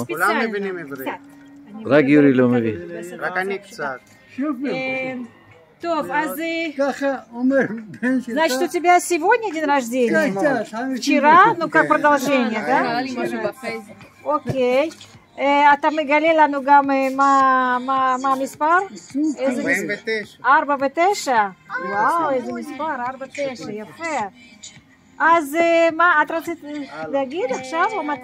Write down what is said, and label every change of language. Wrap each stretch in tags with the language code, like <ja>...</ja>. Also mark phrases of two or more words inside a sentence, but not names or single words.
<he>כולם מבינים עברית. רק יורי לא מבין. רק אני קצת. טוב, אז... ככה אומר בן שלך.</he> <ru>Значит, у тебя сегодня день рождения? Вчера? Ну, как продолжение, да?</ru> <he>אוקיי. אתה מגלה לנו גם מה המספר? 49. 4 ו-9? וואו, איזה מספר, 4 ו-9, יפה. אז מה, את רצית להגיד עכשיו או מתי?</he>